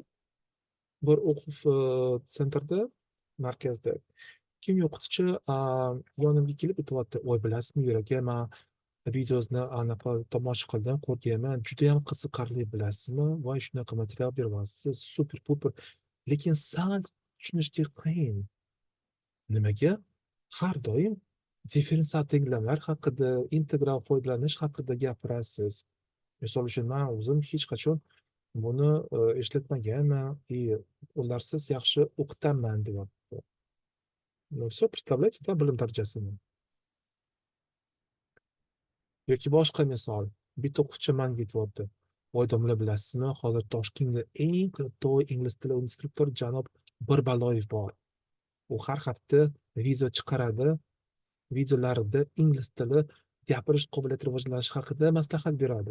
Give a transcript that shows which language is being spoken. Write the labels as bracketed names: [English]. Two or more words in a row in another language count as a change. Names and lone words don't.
[Uzbek] Bir o'quv sentrda, markazda kimyo o'qituvchi yonimga kelib aytyapti, voy bilasizmi Yurak, man videosini anaqa tomosha qildim, ko'rganman, judayam qiziqarli, bilasizmi, voy shunaqa material beryapsiz, super puper, lekin sal tushunishga qiyin. Nimaga? Har doim differensial tenglamlar haqida, integral foydalanish haqida gapirasiz. Misol uchun, man o'zim hech qachon buni ishlatmaganman, ularsiz yaxshi o'qitaman deyapti. [Russian] Ну все, представляете, да, [Uzbek] bilim darajasini. Yoki boshqa misol, bitta o'quvchi manga aytyapti, voy domla, bilasizmi, hozir Toshkentda eng to'y ingliz tili instruktori janob Birbaloyev bor. U har hafta video chiqaradi, videolarida ingliz tili gapirish qobiliyati rivojlanishi haqida maslahat beradi.